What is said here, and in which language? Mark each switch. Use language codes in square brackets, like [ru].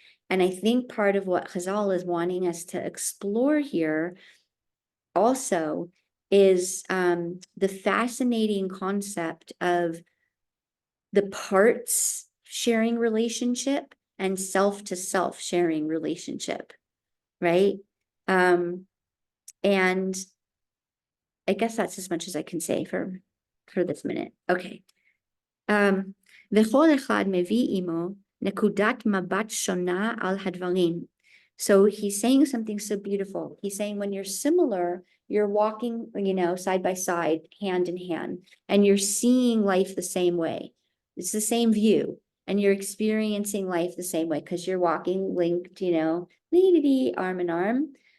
[en] And I think part of what Chazal is wanting us to explore here also is the fascinating concept of the parts sharing relationship and self to self sharing relationship, right? And I guess that's as much as I can say for this minute. Okay. [he] וכל אחד מביא עמו נקודת מבט שונה על הדברים. [en] So he's saying something so beautiful. He's saying when you're similar, you're walking, side by side, hand in hand, and you're seeing life the same way. It's the same view, and you're experiencing life the same way because you're walking linked, arm in arm.